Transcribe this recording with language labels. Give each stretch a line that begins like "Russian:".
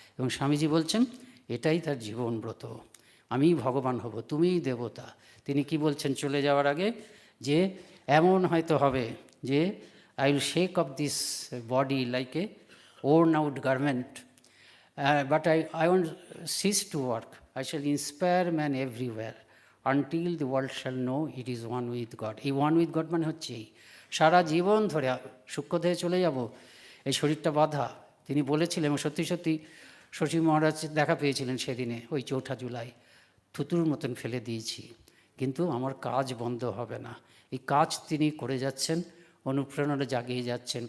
Bangla: এবং স্বামীজি বলছেন এটাই তার জীবনব্রত। আমিই ভগবান হব, তুমিই দেবতা। তিনি কি বলছেন চলে যাওয়ার আগে, যে এমন হয়তো হবে যে
English: I will shake off this body like a worn out garment, but I won't cease to work. I shall inspire man everywhere until the world shall know it is one with God.
Bangla: এই
English: one with God
Bangla: মানে হচ্ছে এই সারা জীবন ধরে সূক্ষ্মদেহে চলে যাব, এই শরীরটা বাঁধা। তিনি বলেছিলেন, এবং সত্যি সত্যি শশী মহারাজ দেখা পেয়েছিলেন সেদিনে, ওই 4 জুলাই, থুতুর মতন ফেলে দিয়েছি, কিন্তু আমার কাজ বন্ধ হবে না। এই কাজ তিনি করে যাচ্ছেন, অনুপ্রেরণা জাগিয়ে যাচ্ছেন।